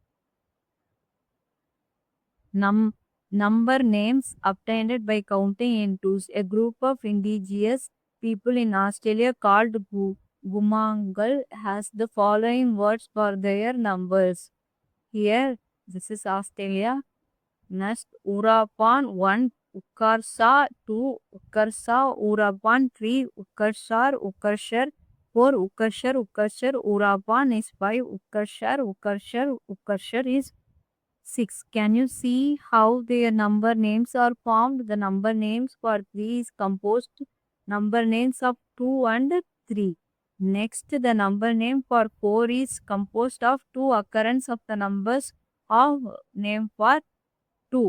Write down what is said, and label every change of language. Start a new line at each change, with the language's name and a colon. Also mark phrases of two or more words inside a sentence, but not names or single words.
English: Number names obtained by counting in twos. A group of indigenous people in Australia called Gumangal has the following words for their numbers. Here, this is Australia. Next, Urapan 1, Ukarsa 2, Ukarsa, Urapan 3, Ukarshar, Ukarshar 4, Ukarshar, Ukarshar, Urapan is 5, Ukarshar, Ukarshar, Ukarshar is 6. Can you see how their number names are formed? The number names for 3 is composed number names of 2 and 3. Next, the number name for 4 is composed of 2 occurrence of the numbers of name for 2.